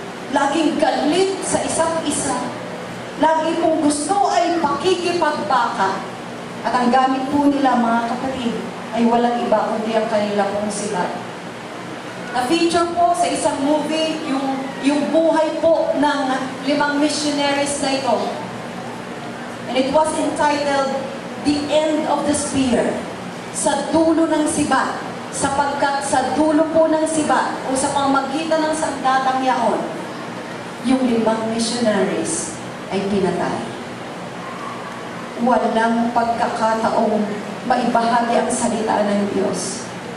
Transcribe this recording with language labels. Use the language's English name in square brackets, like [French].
[Filipino] Laging galit sa isa't isa. Lagi pong gusto ay pakikipagbaka. At ang gamit po nila, mga kapatid, ay walang iba kundi ang kanila pong silat. Na-feature po sa isang movie yung buhay po ng 5 missionaries na ito. [English] And it was entitled, The End of the Spear. [Filipino] Sa dulo ng siba. Sapagkat sa dulo po ng siba o sa pamagitan ng sandatang yaon, yung 5 missionaries ay pinatay. Walang pagkakataong maibahagi ang salita ng Diyos.